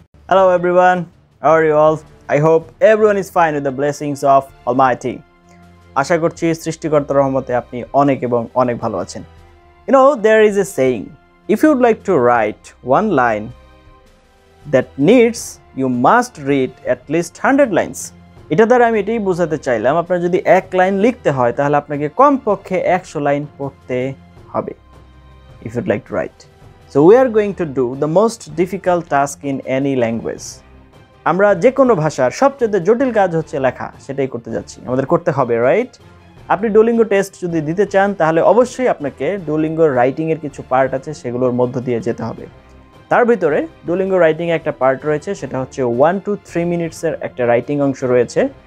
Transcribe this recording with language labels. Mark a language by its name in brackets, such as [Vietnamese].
[English] Hello everyone, how are you all? I hope everyone is fine with the blessings of Almighty. [Bangla] আশা করছি সৃষ্টিকর্তার রহমতে আপনি অনেক এবং অনেক ভালো আছেন। [English] You know, there is a saying, if you would like to write one line that needs, you must read at least 100 lines. [Bangla] এটা দ্বারা আমি এটাই বোঝাতে চাইলাম, আপনার যদি এক লাইন লিখতে হয় তাহলে আপনাকে কমপক্ষে 100 লাইন পড়তে হবে। [English] If you'd like to write. So we are going to do the most difficult task in any language. [Bangla] আমরা যে কোনো ভাষার সবচেয়ে জটিল কাজ হচ্ছে লেখা, সেটাই করতে যাচ্ছি। আমাদের করতে হবে, রাইট? আপনি ডুওলিঙ্গো টেস্ট যদি দিতে চান তাহলে অবশ্যই আপনাকে ডুওলিঙ্গো রাইটিং এর কিছু পার্ট আছে, সেগুলোর মধ্য দিয়ে যেতে হবে। তার ভিতরে ডুওলিঙ্গো রাইটিং এ একটা পার্ট রয়েছে, সেটা হচ্ছে 1 to 3 মিনিটসের একটা রাইটিং অংশ রয়েছে।